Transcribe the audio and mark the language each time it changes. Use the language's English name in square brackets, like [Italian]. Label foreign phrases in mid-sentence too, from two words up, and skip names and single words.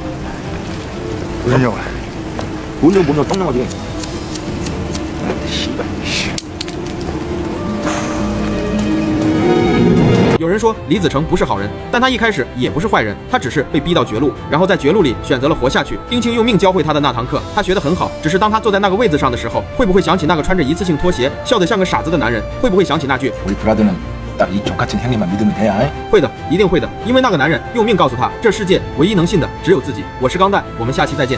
[Korean] 무슨 영화 본전 보면 똥나가지 씨발 [Chinese] 有人说李子成不是好人，但他一开始也不是坏人，他只是被逼到绝路，然后在绝路里选择了活下去。丁青用命教会他的那堂课，他学得很好，只是当他坐在那个位子上的时候，会不会想起那个穿着一次性拖鞋、笑得像个傻子的男人？会不会想起那句 [Korean] 우리 브라더는 딱 이 족같은 형님만 믿으면 돼 아? [Chinese] 会的，一定会的，因为那个男人用命告诉他，这世界唯一能信的只有自己。我是钢蛋，我们下期再见。